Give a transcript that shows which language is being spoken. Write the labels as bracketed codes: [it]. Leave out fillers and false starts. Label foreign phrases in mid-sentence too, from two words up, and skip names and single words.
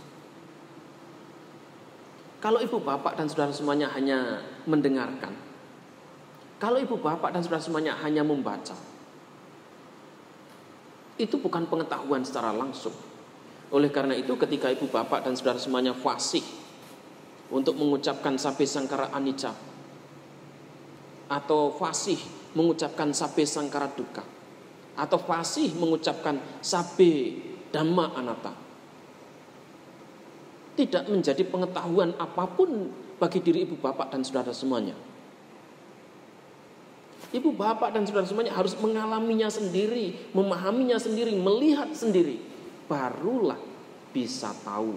[id] Kalau ibu bapak dan saudara semuanya hanya mendengarkan, kalau ibu bapak dan saudara semuanya hanya membaca, itu bukan pengetahuan secara langsung. Oleh karena itu ketika ibu bapak dan saudara semuanya fasih untuk mengucapkan [pi] sabbe sangkara anicca, [id] atau fasih mengucapkan [pi] sabbe sangkara dukkha, [id] atau fasih mengucapkan [pi] sabbe dhamma anatta, [id] tidak menjadi pengetahuan apapun bagi diri ibu bapak dan saudara semuanya. Ibu bapak dan saudara semuanya harus mengalaminya sendiri, memahaminya sendiri, melihat sendiri, barulah bisa tahu.